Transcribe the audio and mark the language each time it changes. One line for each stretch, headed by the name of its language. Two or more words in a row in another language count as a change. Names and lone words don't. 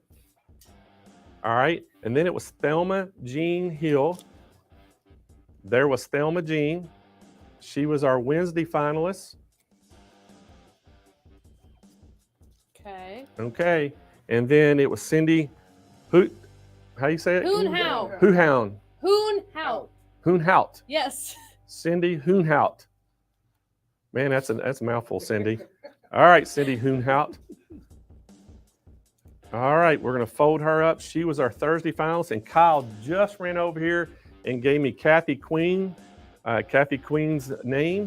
English: All right, and then it was Thelma Jean Hill. There was Thelma Jean. She was our Wednesday finalist. Okay. Okay, and then it was Cindy how you say it? Hoonhout. Hoonhound. Hoonhout. Hoonhout. Yes. Cindy Hoonhout. Man, that's a mouthful, Cindy. All right, Cindy Hoonhout. All right, we're going to fold her up. She was our Thursday finalist, and Kyle just ran over here and gave me Kathy Queen, Kathy Queen's name.